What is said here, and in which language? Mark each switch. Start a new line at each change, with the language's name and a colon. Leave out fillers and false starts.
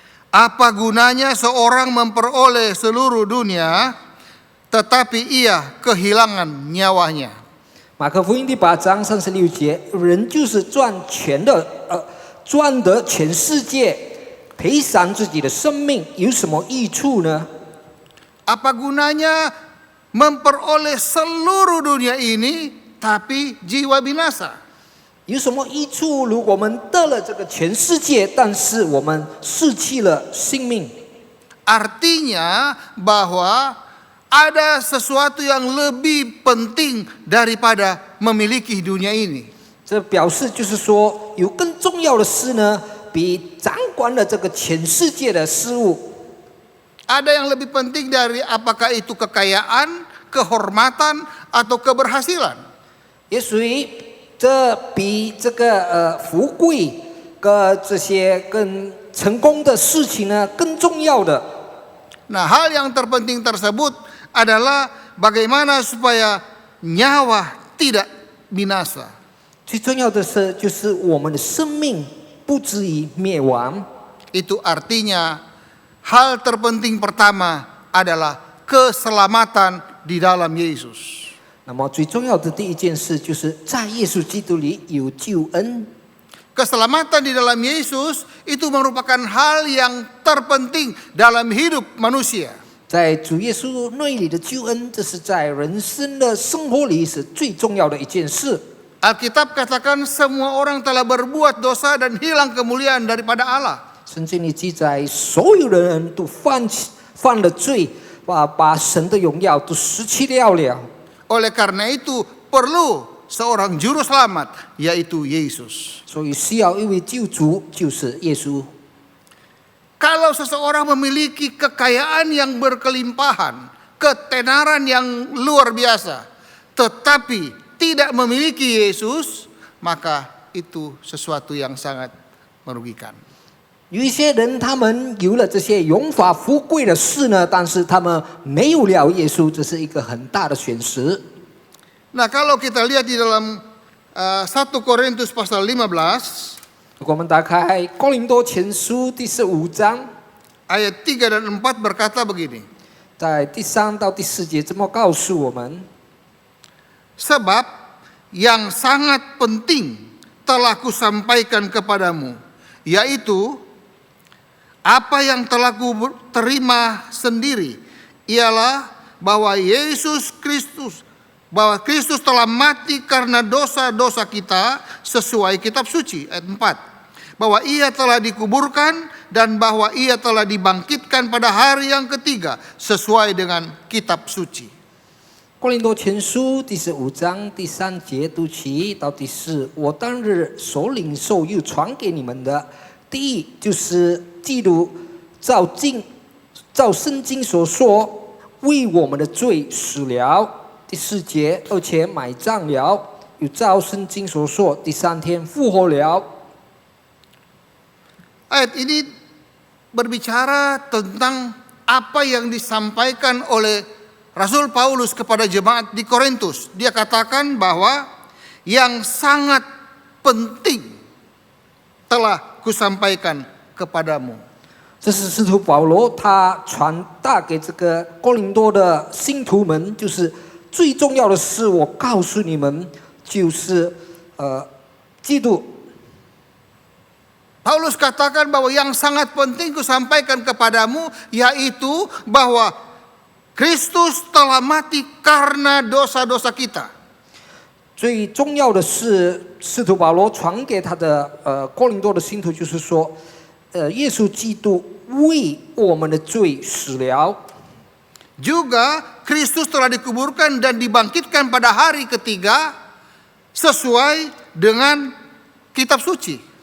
Indonesian: Apa gunanya seorang memperoleh seluruh dunia tetapi ia kehilangan nyawanya?
Chinese: 马可福音第8章36节，人就是赚得全世界，赔偿自己的生命，有什么益处呢？
Indonesian: Apa gunanya memperoleh seluruh dunia ini tapi jiwa binasa?
Chinese: 有什么益处？如果我们得了这个全世界，但是我们失去了性命。
Indonesian: Artinya bahwa ada sesuatu yang lebih penting daripada memiliki dunia ini.
Chinese: 这表示就是说，有更重要的事呢，比掌管了这个全世界的事物。
Indonesian: Ada yang lebih penting dari apakah itu kekayaan, kehormatan, atau keberhasilan.
Chinese: 也属于这比这个富贵跟这些更成功的事情呢更重要的。
Indonesian: Nah, hal yang terpenting tersebut adalah bagaimana supaya nyawa tidak binasa.
Chinese: 最重要的是，就是我们的生命不至于灭亡。
Indonesian: Itu artinya hal terpenting pertama adalah keselamatan di dalam Yesus.
Chinese: 那么最重要的第一件事，就是在耶稣基督里有救恩。
Indonesian: Keselamatan di dalam Yesus itu merupakan hal yang terpenting dalam hidup manusia.
Chinese: 在主耶稣内里的救恩，这是在人生的生活里是最重要的一件事。
Indonesian: Alkitab katakan semua orang telah berbuat dosa dan hilang kemuliaan daripada Allah.
Chinese: 圣经里记载，所有的人都犯了罪，把神的荣耀都失去掉了。
Indonesian: Oleh karena itu perlu seorang juru selamat, yaitu Yesus.
Chinese: 所以需要一位救主，就是耶稣。
Indonesian: Kalau seseorang memiliki kekayaan yang berkelimpahan, ketenaran yang luar biasa, tetapi tidak memiliki Yesus, maka itu sesuatu yang sangat merugikan.
Chinese: 有一些人，他们有了这些荣华富贵的事呢，但是他们没有了耶稣，这是一个很大的损失。
Indonesian: Nah, kalau kita lihat di dalam 1 Korintus pasal 15,
Chinese: 如果我们打开哥林多前书第15章，
Indonesian: ayat 3 dan 4 berkata begini.
Chinese: 在第3到第4节这么告诉我们：
Indonesian: Sebab yang sangat penting telah kusampaikan kepadamu, yaitu apa yang telah ku terima sendiri, ialah bahwa Kristus telah mati karena dosa-dosa kita sesuai kitab suci. Ayat 4. Bahwa ia telah dikuburkan dan bahwa ia telah dibangkitkan pada hari yang ketiga sesuai dengan kitab suci.
Chinese: 哥林多前书第15章第3节读起到第4，我当日所领受又传给你们的，第一就是基督照圣经所说，为我们的罪死了。第4节，而且埋葬了，又照圣经所说，第3天复活了。
Indonesian: Ayat ini berbicara tentang apa yang disampaikan oleh Rasul Paulus kepada jemaat di Korintus. Dia katakan bahwa yang sangat penting telah kusampaikan kepadamu.
Chinese: 这是使徒保罗他传达给这个哥林多的信徒们，就是最重要的事，我告诉你们，就是基督。
Indonesian: Paulus katakan bahwa yang sangat penting kusampaikan kepadamu, yaitu bahwa Kristus telah mati karena dosa-dosa kita.
Chinese: 最重要的是，使徒保罗传给他的哥林多的信徒，就是说，耶稣基督为我们的罪死了。
Indonesian: Juga Kristus telah dikuburkan dan dibangkitkan pada hari ketiga sesuai dengan kitab suci.